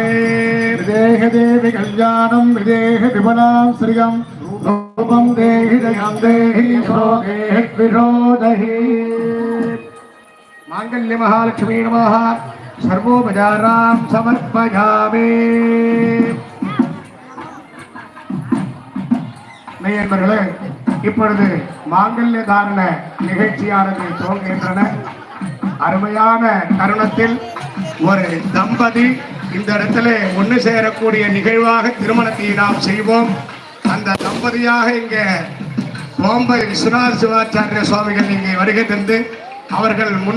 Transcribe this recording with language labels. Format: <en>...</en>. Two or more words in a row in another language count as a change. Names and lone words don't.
<sa>विदेह देवि कल्याणं विदेह विमलां श्रियं रूपं देहि दयां देहि देहि विरोधहि माङ्गल्य महालक्ष्मी नमः सर्वोपचारां समर्पयामि</sa> <ta>நேயர்களே இப்பொழுது மாங்கல்ய தாரண நிகழ்ச்சியானது துவங்குகின்றன அருமையான தருணத்தில் ஒரு தம்பதி இந்த இடத்துல ஒன்று சேரக்கூடிய நிகழ்வாக திருமணத்தை நாம் செய்வோம் அந்த தம்பதியாக இங்கே கோம்பை விஸ்வநாத சிவாச்சாரிய சுவாமிகள் இங்கே வருகை தந்து அவர்கள்</ta>